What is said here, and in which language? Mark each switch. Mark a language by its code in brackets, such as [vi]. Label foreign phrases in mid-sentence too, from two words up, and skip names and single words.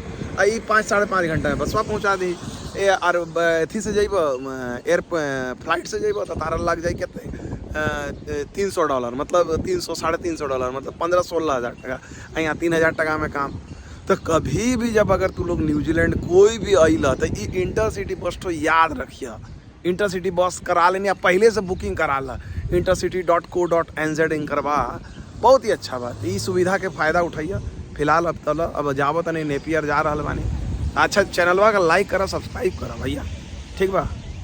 [bho] आई 5-5.5 घंटा में बसवा पहुँचा दी। और अथी से जाइब [en] air flight [bho] से जाइब तो तारा लग जाए कितने $300, मतलब 300 $350, मतलब 15-16 हज़ार टका। यहाँ 3000 टका में काम। तो कभी भी जब अगर तू लोग न्यूजीलैंड कोई भी अइला तो ये [en] intercity bus [bho] तो याद रखिए, [en] intercity bus [bho] करा लेनी, पहले से बुकिंग करा ला। intercity.co.nz करवा, बहुत ही अच्छा बात। ये सुविधा के फ़ायदा उठाइए। फिलहाल अब जावत नहीं, नेपियर जा रहा बानी। अच्छा, चैनलवा का लाइक करा, सब्सक्राइब करा भैया, ठीक बा।